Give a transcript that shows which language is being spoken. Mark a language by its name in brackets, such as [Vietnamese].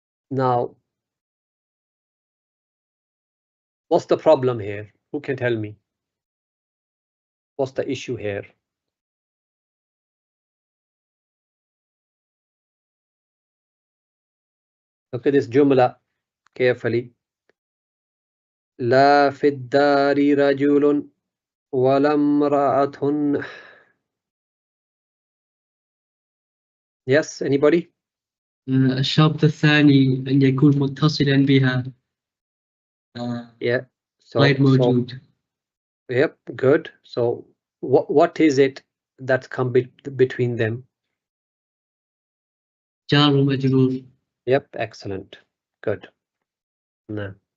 [English] Now, what's the problem here? Who can tell me? What's the issue here? Look at this jumla carefully. [Arabic] لا في الدار رجل ولا امرأة. [English] Yes, anybody? [Arabic] الشرط الثاني أن يكون متصلا بها [English] Yeah. [Arabic] غير موجود. [English] Yep, good. So what is it that's come between them? [Arabic] جار ومجرور. [English] Yep, excellent. Good. No.